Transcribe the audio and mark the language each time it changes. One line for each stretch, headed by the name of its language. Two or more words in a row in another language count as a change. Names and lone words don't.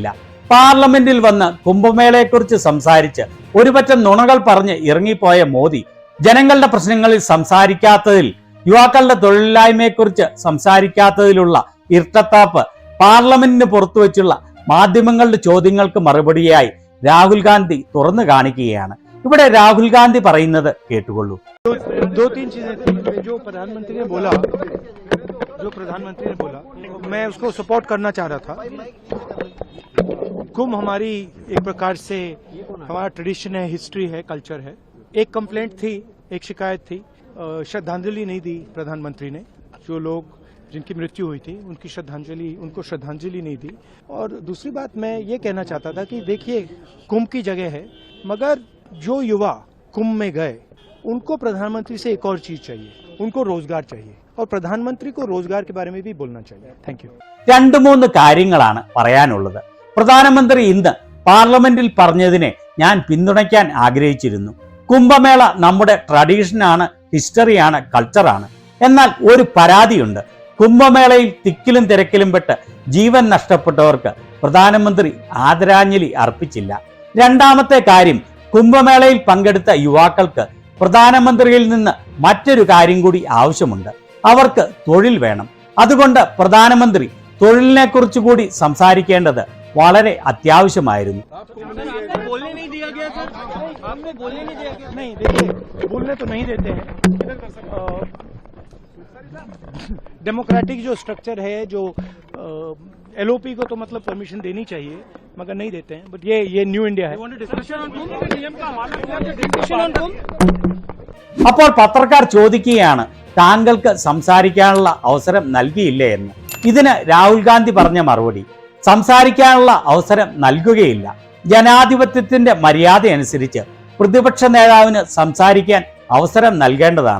Malayalam: പാർലമെന്റിൽ വന്ന് കുംഭമേളയെക്കുറിച്ച് സംസാരിച്ച് ഒരുപറ്റം നുണകൾ പറഞ്ഞ് ഇറങ്ങിപ്പോയ മോദി ജനങ്ങളുടെ പ്രശ്നങ്ങളിൽ സംസാരിക്കാത്തതിൽ, യുവാക്കളുടെ തൊഴിലില്ലായ്മയെക്കുറിച്ച് സംസാരിക്കാത്തതിലുള്ള ഇരട്ടത്താപ്പ് പാർലമെന്റിന് പുറത്തുവച്ചുള്ള മാധ്യമങ്ങളുടെ ചോദ്യങ്ങൾക്ക് മറുപടിയായി രാഹുൽ ഗാന്ധി തുറന്നു കാണിക്കുകയാണ്. ഇവിടെ രാഹുൽ ഗാന്ധി പറയുന്നത് കേട്ടുകൊള്ളൂ.
Hindi: दो तीन चीजें थी जो प्रधानमंत्री ने बोला मैं उसको सपोर्ट करना चाह रहा था। कुंभ हमारी एक प्रकार से हमारा ट्रेडिशन है, हिस्ट्री है, कल्चर है। एक कंप्लेंट थी, एक शिकायत थी, श्रद्धांजलि नहीं दी प्रधानमंत्री ने। जो लोग जिनकी मृत्यु हुई थी उनको श्रद्धांजलि नहीं दी। और दूसरी बात मैं ये कहना चाहता था कि देखिए, कुंभ की जगह है, मगर जो युवा कुंभ में गए उनको प्रधानमंत्री से एक और चीज चाहिए, उनको रोजगार चाहिए, और प्रधानमंत्री को रोजगार के बारे में भी बोलना चाहिए.
English: Thank you.
Malayalam: 2-3 കാര്യങ്ങളാണ് പറയാനുള്ളത്. പ്രധാനമന്ത്രി ഇന്ന് പാർലമെന്റിൽ പറഞ്ഞതിനെ ഞാൻ പിന്തുണയ്ക്കാൻ ആഗ്രഹിച്ചിരുന്നു. കുംഭമേള നമ്മുടെ ട്രഡീഷനാണ്, ഹിസ്റ്ററിയാണ്, കൾച്ചറാണ്. എന്നാൽ ഒരു പരാതിയുണ്ട്. കുംഭമേളയിൽ തിക്കിലും തിരക്കിലും പെട്ട് ജീവൻ നഷ്ടപ്പെട്ടവർക്ക് പ്രധാനമന്ത്രി ആദരാഞ്ജലി അർപ്പിച്ചില്ല. രണ്ടാമത്തെ കാര്യം, കുംഭമേളയിൽ പങ്കെടുത്ത യുവാക്കൾക്ക് പ്രധാനമന്ത്രിയിൽ നിന്ന് മറ്റൊരു കാര്യം കൂടി ആവശ്യമുണ്ട്. അവർക്ക് തൊഴിൽ വേണം. അതുകൊണ്ട് പ്രധാനമന്ത്രി തൊഴിലിനെ കുറിച്ച് കൂടി സംസാരിക്കേണ്ടത് വളരെ അത്യാവശ്യമായിരുന്നു.
Hindi: डेमोक्रेटिक जो स्ट्रक्चर है, जो LOP को तो मतलब परमिशन देनी चाहिए, मगर नहीं देते हैं. बट ये न्यू इंडिया है.
Malayalam: അപ്പോൾ പത്രക്കാർ ചോദിക്കുകയാണ്, താങ്കൾക്ക് സംസാരിക്കാനുള്ള അവസരം നൽകിയില്ലേ എന്ന്. ഇതിന് രാഹുൽ ഗാന്ധി പറഞ്ഞ മറുപടി, സംസാരിക്കാനുള്ള അവസരം നൽകുകയില്ല. ജനാധിപത്യത്തിന്റെ മര്യാദ അനുസരിച്ച് പ്രതിപക്ഷ നേതാവിന് സംസാരിക്കാൻ അവസരം നൽകേണ്ടതാണ്.